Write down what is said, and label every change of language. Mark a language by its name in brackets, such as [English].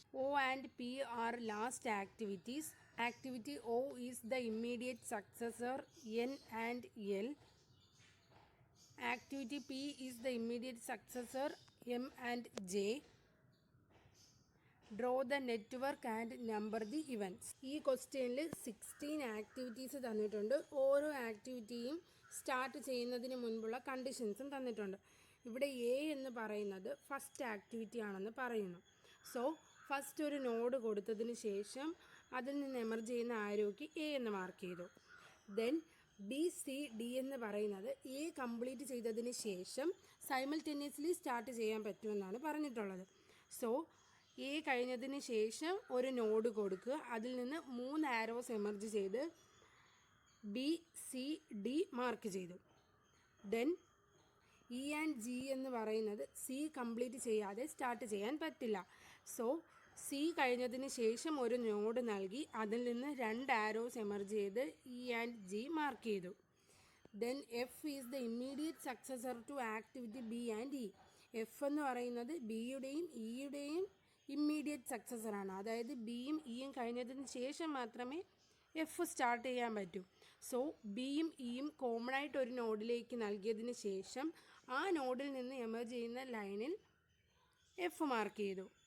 [English] O and P are last activities. Activity O is the immediate successor N and L. Activity P is the immediate successor M and J. Draw the network and number the events. [Malayalam] ഈ ക്വസ്റ്റ്യനിൽ 16 activities തന്നിട്ടുണ്ട്. ഓരോ ആക്ടിവിറ്റിയും start ചെയ്യുന്നതിന് മുൻപുള്ള കണ്ടീഷൻസും തന്നിട്ടുണ്ട്. ഇവിടെ A എന്ന് പറയുന്നത് ഫസ്റ്റ് ആക്ടിവിറ്റി ആണെന്ന് പറയുന്നു. സോ ഫസ്റ്റ് ഒരു നോഡ് കൊടുത്തതിന് ശേഷം അതിൽ നിന്ന് എമർജ് ചെയ്യുന്ന ആരോയ്ക്ക് എ എന്ന് മാർക്ക് ചെയ്തു. ദെൻ ബി, സി, ഡി എന്ന് പറയുന്നത് എ കംപ്ലീറ്റ് ചെയ്തതിന് ശേഷം സൈമൾട്ടേനിയസ്ലി സ്റ്റാർട്ട് ചെയ്യാൻ പറ്റുമെന്നാണ് പറഞ്ഞിട്ടുള്ളത്. സോ എ കഴിഞ്ഞതിന് ശേഷം ഒരു നോഡ് കൊടുക്കുക. അതിൽ നിന്ന് 3 ആരോസ് എമർജ് ചെയ്ത് ബി, സി, ഡി മാർക്ക് ചെയ്തു. ദെൻ ഇ ആൻഡ് ജി എന്ന് പറയുന്നത് സി കംപ്ലീറ്റ് ചെയ്യാതെ സ്റ്റാർട്ട് ചെയ്യാൻ പറ്റില്ല. സോ സി കഴിഞ്ഞതിന് ശേഷം ഒരു നോഡ് നൽകി അതിൽ നിന്ന് 2 ആരോസ് എമർജ് ചെയ്ത് ഇ ആൻഡ് ജി മാർക്ക് ചെയ്തു. [English] Then F is the immediate successor to activity B and E. [Malayalam] F എന്ന് പറയുന്നത് ബിയുടെയും ഇയുടെയും ഇമ്മീഡിയറ്റ് സക്സസറാണ്. അതായത് ബിയും ഇയും കഴിഞ്ഞതിന് ശേഷം മാത്രമേ എഫ് സ്റ്റാർട്ട് ചെയ്യാൻ പറ്റൂ. സോ ബിയും ഇയും കോമൺ ആയിട്ട് ഒരു നോഡിലേക്ക് നൽകിയതിന് ശേഷം ആ നോഡിൽ നിന്ന് എമർജ് ചെയ്യുന്ന ലൈനിൽ എഫ് മാർക്ക് ചെയ്തു.